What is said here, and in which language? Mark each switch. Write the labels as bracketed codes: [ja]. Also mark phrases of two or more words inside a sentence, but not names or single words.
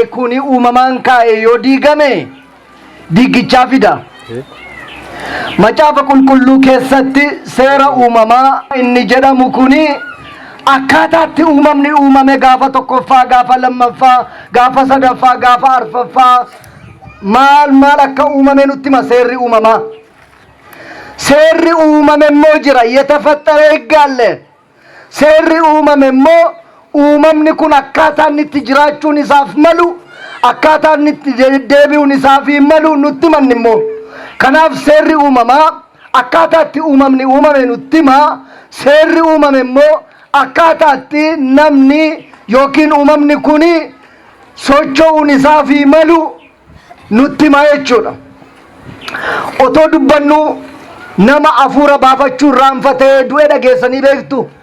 [om] kun uumamaan kaa'e yoo diigame diigichaa fida macaafa qulqulluu keessatti seera uumamaa inni jedhamu kun akkaataatti uumamni uumame gaafa tokkoffaa gaafa lammaffaa gaafa sadaffaa gaafa arfaffaa maal akka uumame nutti hima seerri uumamaa seerri uumame immoo jira የተፈጠረ [am] ሕግ አለ [om] seerri uumame immoo uumamni kun akkaataan itti jiraachuun isaaf malu akkaataan itti deebi'uun isaaf malu nutti himan immoo kanaaf seerri uumamaa akkaataatti uumamni uumame nutti hima seerri uumame immoo akkaataatti namni yookiin uumamni kun socho'uun isaaf malu nutti hima jechuudha otoo dubbannu nama afuura baafachuu raanfatee du'e dhageessanii beektu